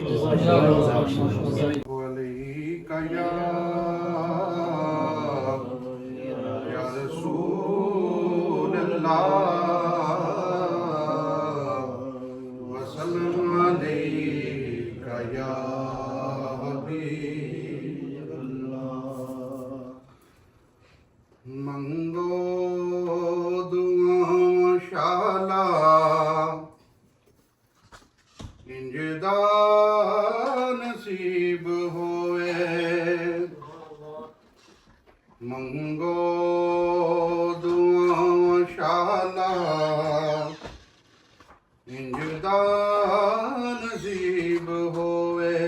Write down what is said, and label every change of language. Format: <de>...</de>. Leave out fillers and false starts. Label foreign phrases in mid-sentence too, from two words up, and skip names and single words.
<ar>عليك يا رسول الله وسلم عليك يا حبيب الله.</ar> <pa>منگو دعا شالا انجدا نصیب ہوئے. منگو دعا شالا انجدا نصیب ہوئے.</pa>